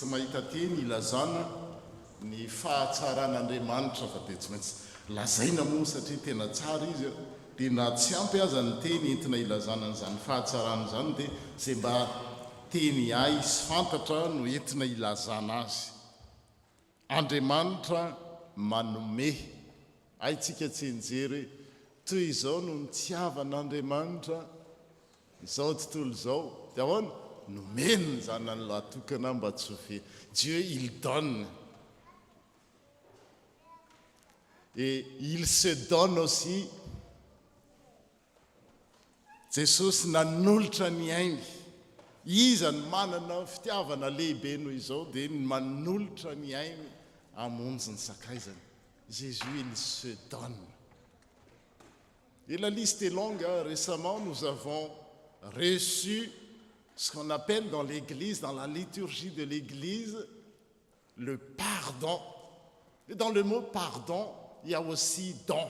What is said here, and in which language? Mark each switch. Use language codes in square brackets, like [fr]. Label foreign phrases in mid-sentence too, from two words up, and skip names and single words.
[mg] mahita teny ilazana ny fahatsaran'Andriamanitra fa dia tsy maintsy lazaina moa satria tena tsara izy dia na tsy ampy aza ny teny entina ilazana an'izany fahatsarana izany dia izay mba teny ay sy fantatra no entina ilazana azy. Andriamanitra manome haitsika tsy enjery toy izao no nitiavan'Andriamanitra izao tontolo izao dia ahoana nomeny zany ny latokana mba tsy ho fe. [fr] Dieu il donne et il se donne aussi. [mg] Jesosy nanolotra ny ainy, iza ny manana fitiavana lehibe noho izao dia manolotra ny ainy hamonjy ny sakaizany. [fr] Jésus il se donne. Et la liste est longue. Récemment, nous avons reçu ce qu'on appelle dans l'Église, dans la liturgie de l'Église, le pardon. Et dans le mot pardon, il y a aussi don.